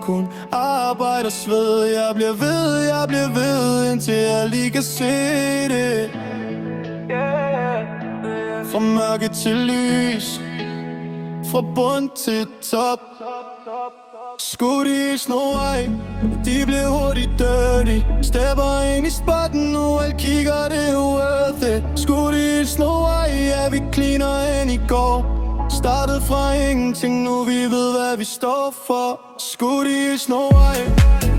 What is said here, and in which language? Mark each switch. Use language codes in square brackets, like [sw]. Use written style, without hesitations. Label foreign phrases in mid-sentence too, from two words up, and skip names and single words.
[da] Kun arbejde og sved, jeg bliver ved indtil jeg lige kan se det. Fra mørke til lys, fra bund til top. Skulle de i Snow White, de blev hurtigt dirty. Stepper ind i spotten nu, alle kigger, det er [en] worth it. [da] Skulle de i Snow White, ja vi cleaner end i går. Startede fra ingenting, nu vi ved hvad vi står for. Skulle de i Snow White.